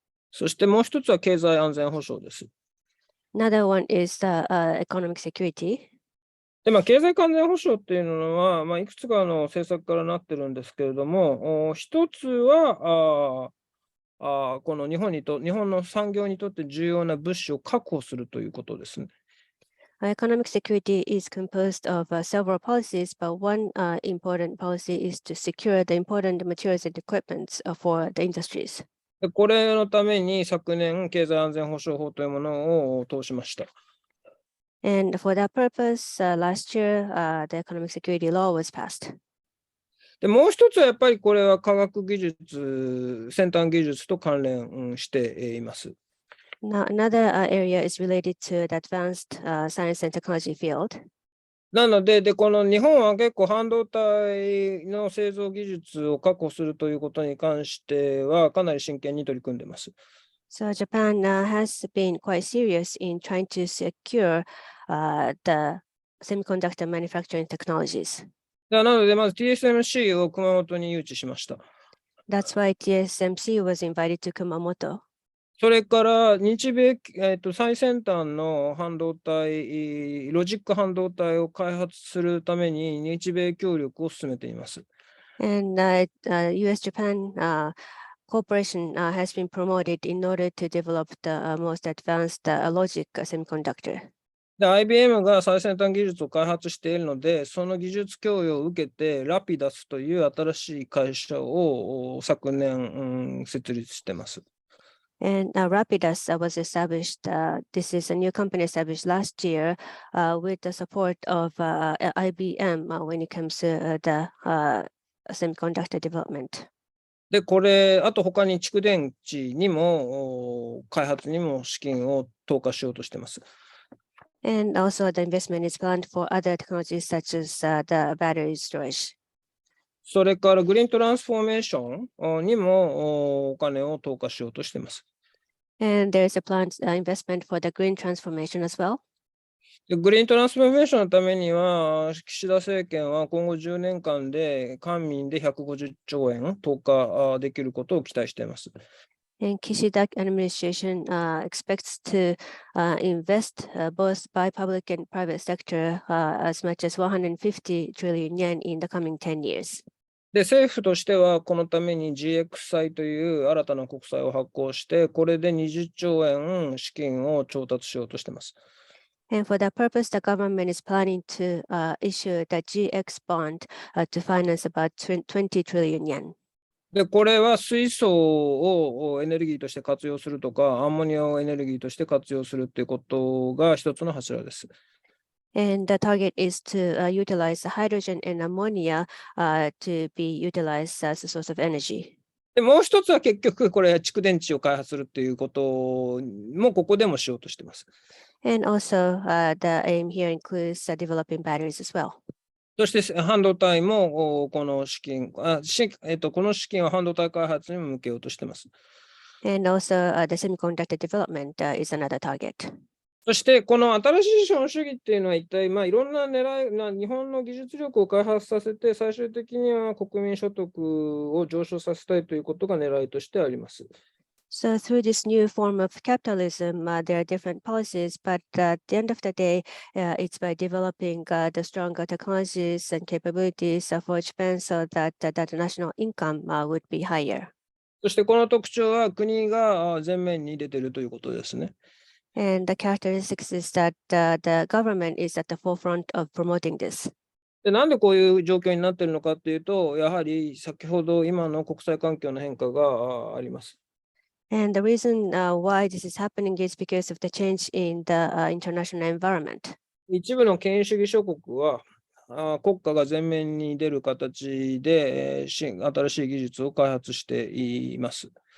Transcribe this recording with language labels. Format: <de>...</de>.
<ja>そしてもう一つは経済安全保障です。</ja> <en>Another one is economic security.</en> <ja>で経済安全保障っていうのは、いくつかの政策からなってるんですけれども、一つはこの日本の産業にとって重要な物資を確保するということですね。</ja> <en>Economic security is composed of several policies, but one important policy is to secure the important materials and equipment for the industries.</en> <ja>これのために昨年、経済安全保障法というものを通しました。</ja> <en>And for that purpose, last year, the economic security law was passed.</en> <ja>でもう一つはやっぱりこれは科学技術、先端技術と関連しています。</ja> <en>Now, another area is related to the advanced science and technology field.</en> <ja>なので、この日本は結構半導体の製造技術を確保するということに関してはかなり真剣に取り組んでいます。</ja> <en>So Japan has been quite serious in trying to secure the semiconductor manufacturing technologies.</en> <ja>なので、まず TSMC を熊本に誘致しました。</ja> <en>That's why TSMC was invited to Kumamoto.</en> <ja>それから日米、最先端の半導体、ロジック半導体を開発するために日米協力を進めています。</ja> <en>And US-Japan cooperation has been promoted in order to develop the most advanced logic semiconductor.</en> <ja>で、IBM が最先端技術を開発しているので、その技術供与を受けて、ラピダスという新しい会社を昨年、設立しています。</ja> <en>And Rapidus was established. This is a new company established last year with the support of IBM when it comes to the semiconductor development.</en> <ja>で、これ、あと他に蓄電池にも、開発にも資金を投下しようとしています。</ja> <en>And also the investment is planned for other technologies such as the battery storage.</en> <ja>それからグリーントランスフォーメーションにもお金を投下しようとしています。</ja> <en>And there is a planned investment for the green transformation as well.</en> <ja>でグリーントランスフォーメーションのためには、岸田政権は今後10年間で官民で150兆円投下できることを期待しています。</ja> <en>And Kishida administration expects to invest both by public and private sector as much as 150 trillion yen in the coming 10 years.</en> <ja>で、政府としてはこのために GX 債という新たな国債を発行して、これで20兆円資金を調達しようとしています。</ja> <en>And for that purpose, the government is planning to issue the GX bond to finance about 20 trillion yen.</en> <ja>で、これは水素をエネルギーとして活用するとか、アンモニアをエネルギーとして活用するということが一つの柱です。</ja> <en>And the target is to utilize hydrogen and ammonia to be utilized as a source of energy.</en> <ja>でもう一つは結局、これ、蓄電池を開発するっていうことも、ここでもしようとしています。</ja> <en>And also, the aim here includes developing batteries as well.</en> <ja>そして半導体もこの資金、この資金は半導体開発にも向けようとしています。</ja> <en>And also, the semiconductor development is another target.</en> <ja>そしてこの新しい資本主義っていうのは一体いろんな狙い、日本の技術力を開発させて最終的には国民所得を上昇させたいということが狙いとしてあります。</ja> <en>So through this new form of capitalism, there are different policies, but at the end of the day, it's by developing the stronger technologies and capabilities for Japan so that the national income would be higher.</en> <ja>そしてこの特徴は国が前面に出ているということですね。</ja> <en>And the characteristics is that the government is at the forefront of promoting this.</en> <ja>で、なんでこういう状況になっているのかというと、やはり先ほど今の国際環境の変化があります。</ja> <en>And the reason why this is happening is because of the change in the international environment.</en> <ja>一部の権威主義諸国は国家が前面に出る形で新しい技術を開発しています。</ja>